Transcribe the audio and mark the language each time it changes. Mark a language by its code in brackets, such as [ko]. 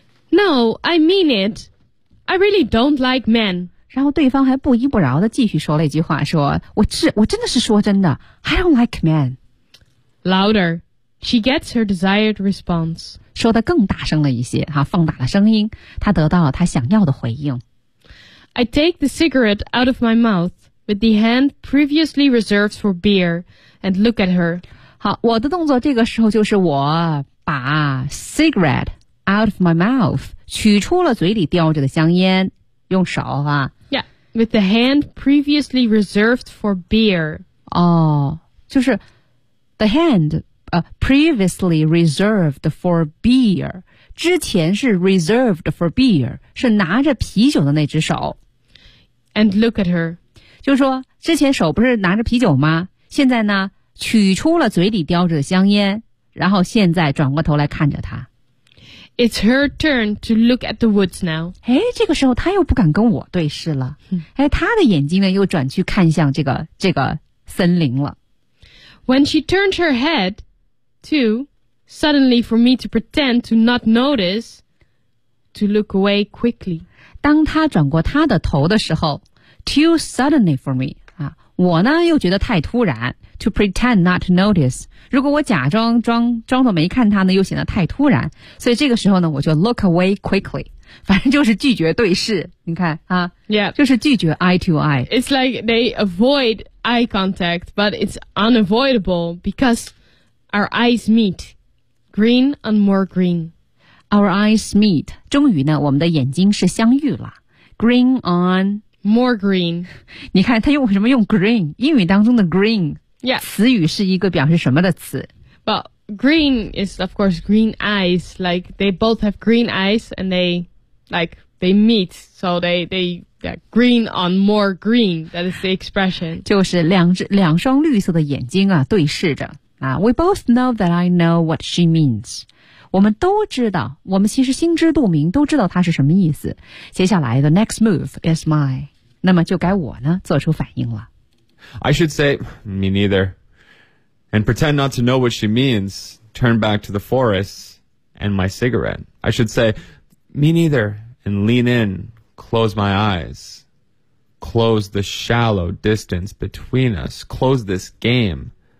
[en] No, I mean it. I really don't like men. [zh] 然后对方还不依不饶的继续说了一句话，说我真的是说真的 ， [en] I don't like men. Louder. She gets her desired response. [zh] 说得更大声了一些，哈，放大了声音，她得到了她想要的回应。 [en] I take the cigarette out of my mouth with the hand previously reserved for beer and look at her. [zh] 好，我的动作这个时候就是我把 [en] cigarette out of my mouth [zh] 取出了嘴里叼着的香烟，用手哈。 [en] Yeah, with the hand previously reserved for beer. [zh] 哦，就是 [en] the hand. Previously reserved for beer. [zh] 之前是 [en] reserved for beer, [zh] 是拿着啤酒的那只手。 [en] And look at her. [zh] 就是说之前手不是拿着啤酒吗？现在呢取出了嘴里叼着的香烟，然后现在转过头来看着她。 [en] It's her turn to look at the woods now. [zh] 诶，这个时候她又不敢跟我对视了。诶，她的眼睛呢又转去看向这个森林了。 [en] When she turned her head, too, suddenly for me to pretend to not notice, to look away quickly. [zh] 当她转过她的头的时候 [en] too suddenly for me, [zh] 啊，我呢又觉得太突然 [en] to pretend not to notice. [zh] 如果我假装装作没看她呢又显得太突然，所以这个时候呢我就 [en] look away quickly. [zh] 反正就是拒绝对视，你看啊， [en] yeah. [zh] 就是拒绝 [en] eye to eye. It's like they avoid eye contact, but it's unavoidable because our eyes meet, green and more green. Our eyes meet. [zh] 终于呢，我们的眼睛是相遇了。 [en] Green on more green. [zh] 你看他用什么用 green？ 英语当中的 green， [en] yeah， [zh] 词语是一个表示什么的词 [en] ？But green is of course green eyes. Like they both have green eyes, and they. Like they meet, so they green on more green. That is the expression. [zh] 就是两双绿色的眼睛啊，对视着啊。 [en] We both know that I know what she means. [zh] 我们都知道，我们其实心知肚明，都知道她是什么意思。接下来 [en] ，the next move is mine. [zh] 那么就该我呢做出反应了。 [en] I should say me neither, and pretend not to know what she means. Turn back to the forest and my cigarette. I should say. Me neither, and lean in, close my eyes. Close the shallow distance between us. Close this game.